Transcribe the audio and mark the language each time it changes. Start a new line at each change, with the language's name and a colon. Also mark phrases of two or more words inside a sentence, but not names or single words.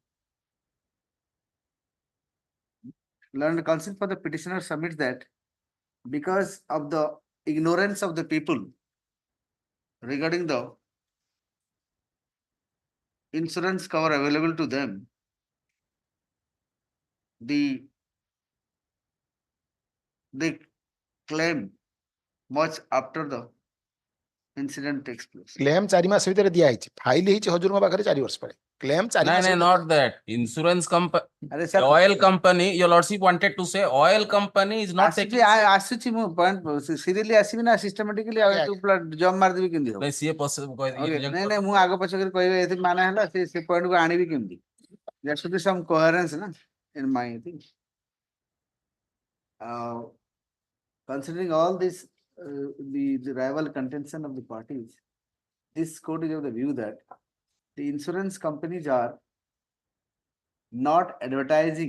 English: Learned counsel for the petitioner submits that because of the ignorance of the people regarding the insurance cover available to them, they claim much after the incident takes place.
Odia: Claim 4 मास ଭିତରେ ଦିଆ ହେଇଛି ଫାଇଲ ହେଇଛି ହଜୁରଙ୍କ ପାଖରେ 4 ବର୍ଷ ପରେ claim 4
English: No,
Odia: ମାସ
English: no, not that. Insurance company, Arre sir, oil company, your lordship wanted to say oil company is not taking.
Odia: ଆସୁଛି ମୁଁ ପଏଣ୍ଟ ସିରିୟଲି ଆସିବି ନା ସିଷ୍ଟମାଟିକାଲି ଆଉ ତୁ ଜମ୍ ମାରିଦେବି କେମିତି ହବ? ନାଇଁ ସିଏ possible ନାଇଁ ନାଇଁ ମୁଁ ଆଗ ପଛ କରି କହିବେ ଏଠି ମାନେ ହେଲା ସେ ପଏଣ୍ଟକୁ ଆଣିବି କେମିତି?
English: There should be some coherence na in my thing. Considering all this, the rival contention of the parties, this court is of the view that the insurance companies are not advertising.